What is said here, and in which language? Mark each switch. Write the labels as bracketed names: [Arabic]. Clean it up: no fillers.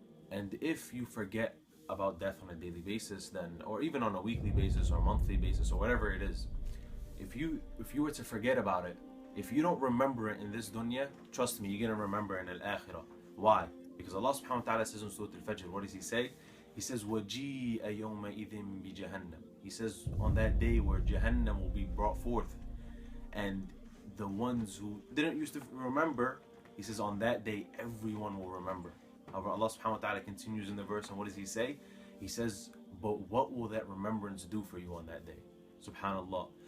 [English] And if you forget about death on a daily basis, then, or even on a weekly basis or monthly basis or whatever it is, if you were to forget about it, if you don't remember it in this dunya, trust me, you're going to remember it in al-akhirah. Why? Because Allah subhanahu wa ta'ala says in Surah Al-Fajr, what does he say? He says, [Arabic] وَجِيءَ يَوْمَئِذٍ بِجَهَنَّمْ. [English] He says, on that day where Jahannam will be brought forth, and the ones who didn't used to remember, he says, on that day, everyone will remember. However, Allah subhanahu wa ta'ala continues in the verse, and what does he say? He says, but what will that remembrance do for you on that day? Subhanallah.